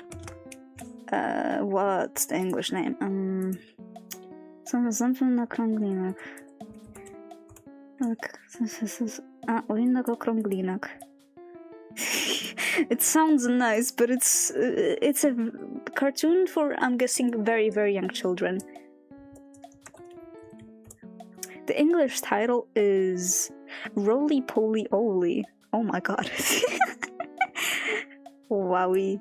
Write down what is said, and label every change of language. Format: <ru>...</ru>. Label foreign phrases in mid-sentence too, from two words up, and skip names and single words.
<en>What's the English name? Something</en> <pl>na krąglinak.</pl> <en>Ulinak okrąglinak. It sounds nice, but it's a cartoon for, I'm guessing, very, very young children. The English title is Roly Poly Oly. Oh my god. Wowie.</en>